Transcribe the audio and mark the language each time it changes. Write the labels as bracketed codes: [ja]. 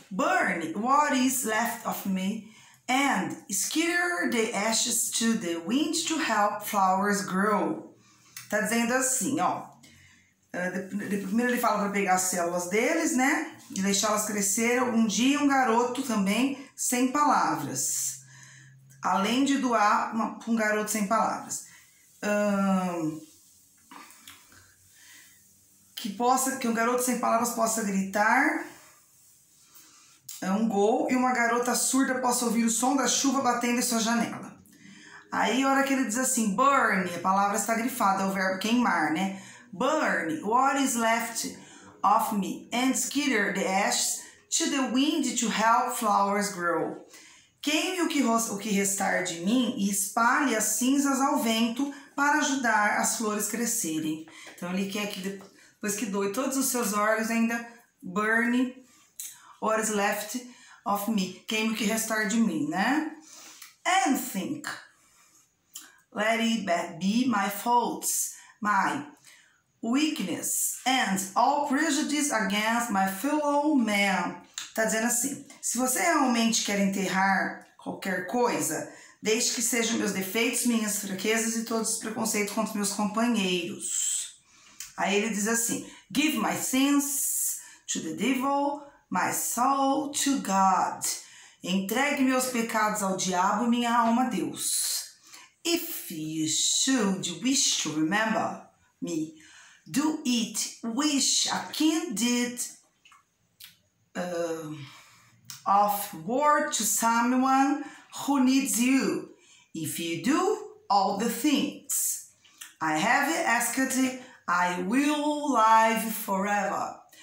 [en] Burn what is left of me and scatter the ashes to the wind to help flowers grow. [pt] Tá dizendo assim, ó. Primeiro ele fala para pegar as células deles, né? E deixá-las crescer. Um dia um garoto também sem palavras. Além de doar um garoto sem palavras. Que um garoto sem palavras possa gritar um gol e uma garota surda possa ouvir o som da chuva batendo em sua janela. Aí a hora que ele diz assim, burn, a palavra está grifada, é o verbo queimar, né? [en] Burn what is left of me and scatter the ashes to the wind to help flowers grow. [pt] Queime o que restar de mim e espalhe as cinzas ao vento para ajudar as flores crescerem. Então ele quer que depois que doe todos os seus órgãos ainda [en] burn what is left of me. [pt] Queime o que restar de mim, né? [en] And think. Let it be my faults, my weakness and all prejudice against my fellow man. [pt] Tá dizendo assim, se você realmente quer enterrar qualquer coisa, deixe que sejam meus defeitos, minhas fraquezas e todos os preconceitos contra meus companheiros. Aí ele diz assim, [en] give my sins to the devil, my soul to God. [pt] Entregue meus pecados ao diabo e minha alma a Deus. [en] If you should wish to remember me, do it wish a king did of word to someone who needs you. If you do all the things I have asked, I will live forever.